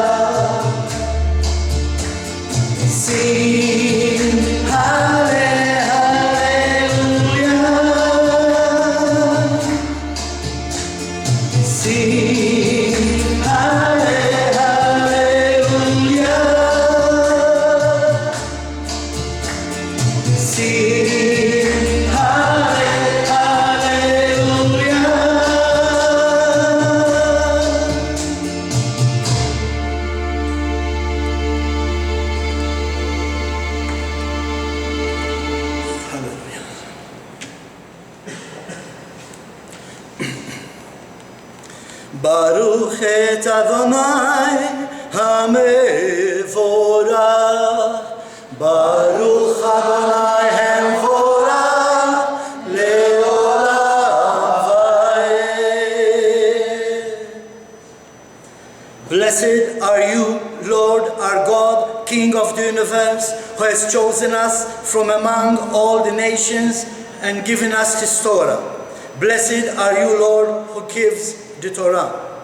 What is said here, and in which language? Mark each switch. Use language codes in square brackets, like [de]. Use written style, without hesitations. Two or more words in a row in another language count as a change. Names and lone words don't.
[en] Sing, hallelujah. Sing, hallelujah. Sing, hallelujah. [he] ברוך את אדוני המבורך. ברוך אדוני המבורך לעולם ועד. [en] Blessed are you, Lord our God, King of the universe, who has chosen us from among all the nations and given us His Torah. Blessed are you, Lord, who gives the Torah.